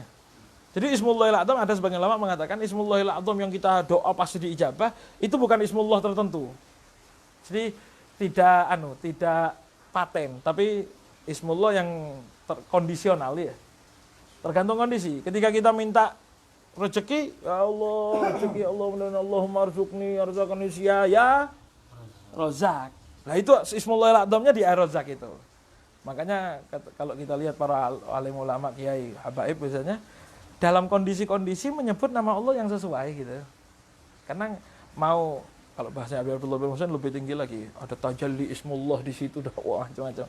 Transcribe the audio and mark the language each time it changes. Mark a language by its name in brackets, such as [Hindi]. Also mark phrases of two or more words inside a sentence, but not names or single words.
[Indonesian] Jadi [Arabic] اسم الله الأعظم, [Indonesian] ada sebagian ulama mengatakan [Arabic] اسم الله الأعظم [Indonesian] yang kita doa pasti diijabah, itu bukan Ismullah tertentu. Jadi tidak paten, tapi Ismullah yang kondisional ya. Tergantung kondisi. Ketika kita minta rezeki, [Arabic] يا الله, [Indonesian] rezeki Allah, [Arabic] اللهم ارزقني أرزاقا يا رزاق. [Indonesian] Nah itu Ismullahil A'zamnya di Ar-Razzaq itu. Makanya kalau kita lihat para alim ulama, kiai, habaib biasanya dalam kondisi-kondisi menyebut nama Allah yang sesuai gitu. Karena mau, kalau bahasanya Habib Abdullah bin Muhsin lebih tinggi lagi, ada tajalli Ismullah di situ, dah wah macam-macam.